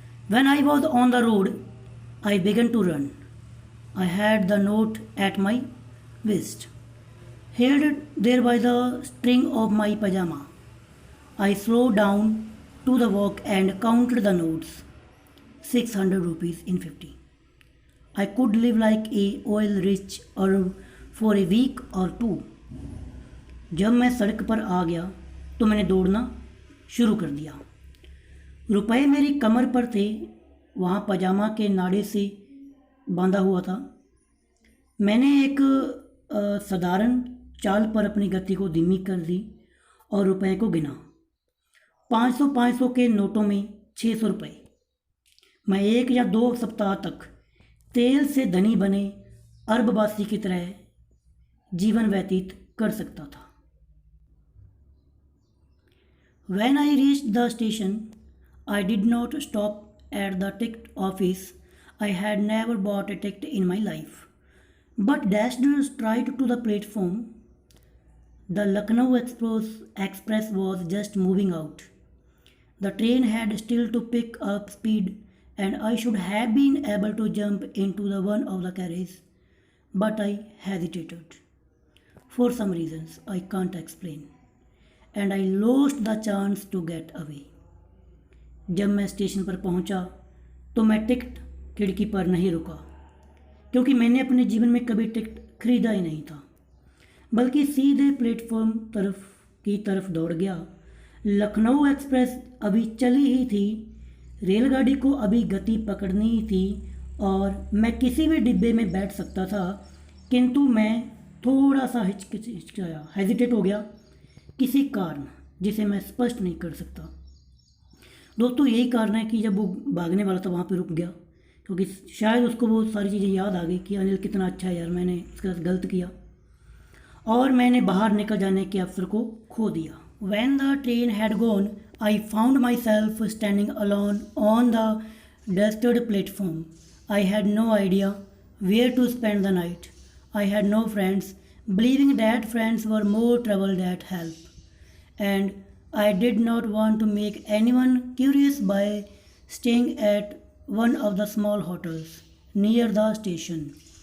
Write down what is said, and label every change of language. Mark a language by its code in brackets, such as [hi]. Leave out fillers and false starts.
[en] When I was on the road, I began to run. I had the note at my waist, held there by the string of my pajama. I slowed down to the walk and counted the notes. 600 rupees in 50. I could live like a oil-rich Arab for a week or two. [hi] जब मैं सड़क पर आ गया तो मैंने दौड़ना शुरू कर दिया। रुपए मेरी कमर पर थे, वहाँ पजामा के नाड़े से बांधा हुआ था। मैंने एक साधारण चाल पर अपनी गति को धीमी कर दी और रुपए को गिना। 500 के नोटों में 600 रुपये। मैं 1 या 2 सप्ताह तक तेल से धनी बने अरबवासी की तरह जीवन व्यतीत कर सकता था। [en] When I reached the station, I did not stop at the ticket office. I had never bought a ticket in my life, but dashed straight to the platform. The Lucknow Express was just moving out. The train had still to pick up speed, and I should have been able to jump into the one of the carriages, but I hesitated. For some reasons I can't explain, and I lost the chance to get away. [hi] जब मैं station पर पहुंचा तो मैं ticket खिड़की पर नहीं रुका, क्योंकि मैंने अपने जीवन में कभी टिकट खरीदा ही नहीं था, बल्कि सीधे प्लेटफॉर्म की तरफ दौड़ गया। लखनऊ एक्सप्रेस अभी चली ही थी, रेलगाड़ी को अभी गति पकड़नी ही थी और मैं किसी भी डिब्बे में बैठ सकता था, किंतु मैं थोड़ा सा हिचकिचाया, हेजिटेट हो गया किसी कारण जिसे मैं स्पष्ट नहीं कर सकता। दोस्तों यही कारण है कि जब वो भागने वाला था वहाँ पे रुक गया, क्योंकि शायद उसको वो सारी चीज़ें याद आ गई कि अनिल कितना अच्छा है यार, मैंने इसके साथ गलत किया, और मैंने बाहर निकल जाने के अवसर को खो दिया। [en] When the train had gone, I found myself standing alone on the deserted platform. I had no idea where to spend the night. I had no friends, believing that friends were more trouble than help. And I did not want to make anyone curious by staying at one of the small hotels near the station.